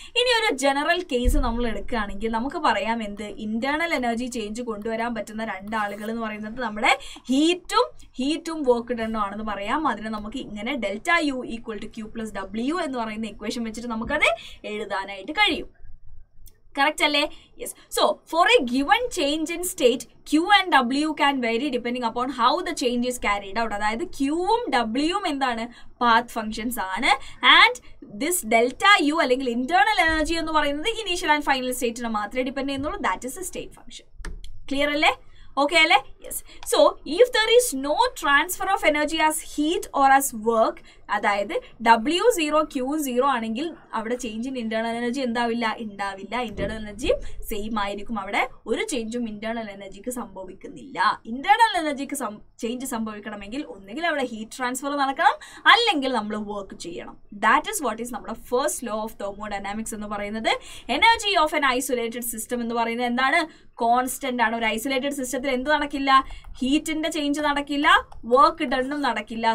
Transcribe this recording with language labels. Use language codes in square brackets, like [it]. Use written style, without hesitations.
[ml] ഇനി ഒരു general case നമ്മൾ എടുക്കുകയാണെങ്കിൽ നമുക്ക് പറയാം എന്ത്, ഇന്റേണൽ എനർജി ചേഞ്ച് കൊണ്ടുവരാൻ പറ്റുന്ന രണ്ടാളുകൾ എന്ന് പറയുന്നത് നമ്മുടെ ഹീറ്റും വർക്ക് ഡണ്ണും ആണെന്ന് പറയാം. അതിനെ നമുക്ക് ഇങ്ങനെ delta U equal to Q plus W എന്ന് പറയുന്ന ഇക്വേഷൻ വെച്ചിട്ട് നമുക്കത് എഴുതാനായിട്ട് കഴിയും. [en] Correct alle? Yes. So for a given change in state, Q and W can vary depending upon how the change is carried out. [ml] അതായത് Qവും Wയും എന്താണ്, path functions ആണ്. And this delta U അല്ലെങ്കിൽ ഇന്റേണൽ എനർജി എന്ന് പറയുന്നത് initial and final സ്റ്റേറ്റിനെ മാത്രമേ depend ചെയ്യുന്നുള്ളൂ. [en] That is a state function. [ml] Clear അല്ലേ? [en] Okay alle? Yes. So if there is no transfer of energy as heat or as work, [ml] അതായത് W0 Q0 ആണെങ്കിൽ അവിടെ change in internal energy ഉണ്ടാവില്ല. Internal energy same ആയിരിക്കും. അവിടെ ഒരു ചേഞ്ചും internal എനർജിക്ക് സംഭവിക്കുന്നില്ല. Internal എനർജിക്ക് change സംഭവിക്കണമെങ്കിൽ ഒന്നുകിൽ അവിടെ ഹീറ്റ് ട്രാൻസ്ഫർ നടക്കണം, അല്ലെങ്കിൽ നമ്മൾ വർക്ക് ചെയ്യണം. [en] that is what is [ml] നമ്മുടെ ഫസ്റ്റ് ലോ ഓഫ് തെർമോഡൈനാമിക്സ് എന്ന് പറയുന്നത്. Energy of N isolated system എന്ന് പറയുന്നത് എന്താണ്, കോൺസ്റ്റന്റ് ആണ്. ഒരു ഐസൊലേറ്റഡ് സിസ്റ്റത്തിൽ എന്ത് നടക്കില്ല, ഹീറ്റിന്റെ ചേഞ്ച് നടക്കില്ല, വർക്ക് ഡണ്ണും നടക്കില്ല.